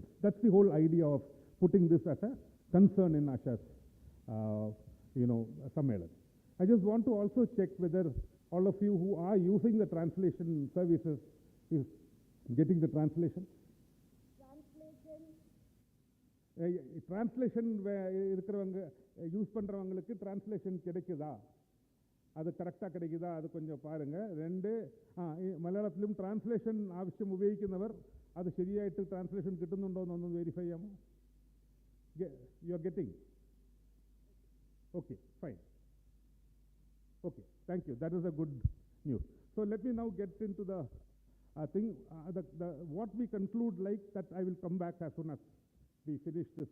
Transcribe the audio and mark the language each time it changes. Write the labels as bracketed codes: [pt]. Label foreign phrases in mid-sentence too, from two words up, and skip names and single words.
[en] That's the whole idea of putting this as a concern in ASHA's, you know, Sammelan. I just want to also check whether all of you who are using the translation services is getting the translation. [ta] Translation இருக்கிறவங்க யூஸ் பண்றவங்களுக்கு டிரான்ஸ்லேஷன் கிடைக்குதா, அது கரெக்டாக கிடைக்குதா, அது கொஞ்சம் பாருங்க. [ml] 2 മലയാളത്തിലും ട്രാൻസ്ലേഷൻ ആവശ്യം ഉപയോഗിക്കുന്നവർ അത് ശരിയായിട്ട് ട്രാൻസ്ലേഷൻ കിട്ടുന്നുണ്ടോ എന്നൊന്ന് വെരിഫൈ ചെയ്യാമോ? [en] you are getting? Okay, fine. Okay, thank you. That is a good news. So let me now get into the thing. What we conclude like that, I will come back as soon as we finish this.